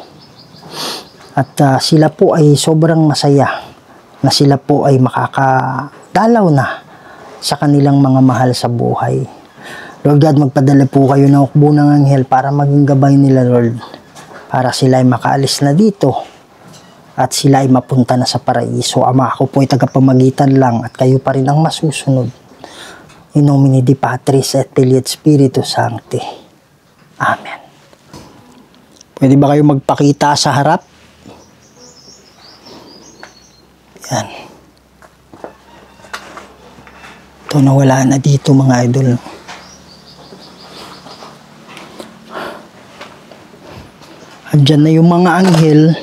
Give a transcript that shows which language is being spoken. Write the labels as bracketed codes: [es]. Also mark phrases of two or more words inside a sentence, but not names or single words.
[tl] At sila po ay sobrang masaya na sila po ay makakadalaw na sa kanilang mga mahal sa buhay. [en] Lord God, [tl] magpadala po kayo ng hukbo ng anghel para maging gabay nila, Lord. para sila ay makaalis na dito at sila ay mapunta na sa paraiso. Ama, ako po ay tagapamagitan lang at kayo pa rin ang masusunod. [la] In nomine Dei Patris et Filii et Spiritus Sancti. Amen. [tl] Pwede ba kayo magpakita sa harap? Yan. Ito, nawala na dito mga idol. Andyan na yung mga anghel.